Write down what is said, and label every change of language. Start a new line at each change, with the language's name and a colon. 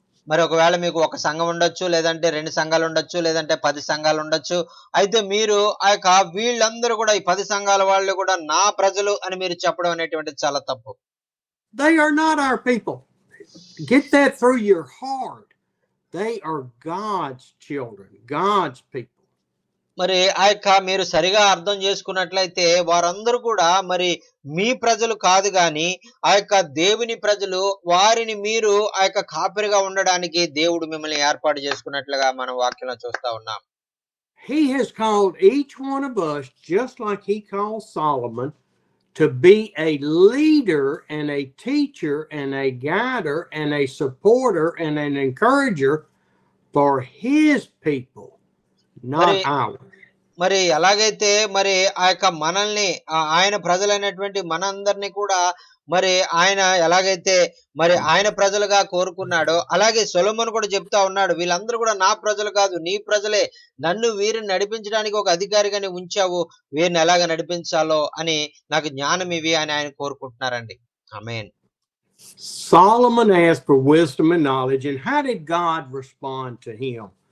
Telugu: మరి ఒకవేళ మీకు ఒక సంఘం ఉండొచ్చు, లేదంటే 2 సంఘాలు ఉండొచ్చు, లేదంటే 10 సంఘాలు ఉండొచ్చు. అయితే మీరు ఆ యొక్క వీళ్ళందరూ కూడా ఈ 10 సంఘాల వాళ్ళు కూడా నా ప్రజలు అని మీరు చెప్పడం అనేటువంటిది చాలా తప్పు.
English: They are not our people. Get that through your heart. They are God's children, God's people.
Telugu: మరి ఆ యొక్క మీరు సరిగా అర్థం చేసుకున్నట్లయితే వారందరూ కూడా మరి మీ ప్రజలు కాదు గాని ఆ యొక్క దేవుని ప్రజలు, వారిని మీరు ఆ యొక్క కాపరిగా ఉండడానికి దేవుడు మిమ్మల్ని ఏర్పాటు చేసుకున్నట్లుగా మనం వాక్యంలో చూస్తా ఉన్నాం.
English: He has called each one of us, just like he called Solomon, to be a leader and a teacher and a guider and a supporter and an encourager for his people, not ours.
Telugu: మరి ఎలాగైతే మరి ఆ యొక్క మనల్ని ఆయన ప్రజలైనటువంటి మనందరినీ కూడా మరి ఆయన ఎలాగైతే మరి ఆయన ప్రజలుగా కోరుకున్నాడో అలాగే సొలొమోను కూడా చెప్తా ఉన్నాడు, వీళ్ళందరూ కూడా నా ప్రజలు కాదు, నీ ప్రజలే, నన్ను వీరిని నడిపించడానికి ఒక అధికారిగానే ఉంచావు, వీరిని ఎలాగ నడిపించాలో అని నాకు జ్ఞానం ఇవి అని ఆయన కోరుకుంటున్నారండి. ఆమేన్.
English: Solomon asked for wisdom and knowledge, and how did God respond to him?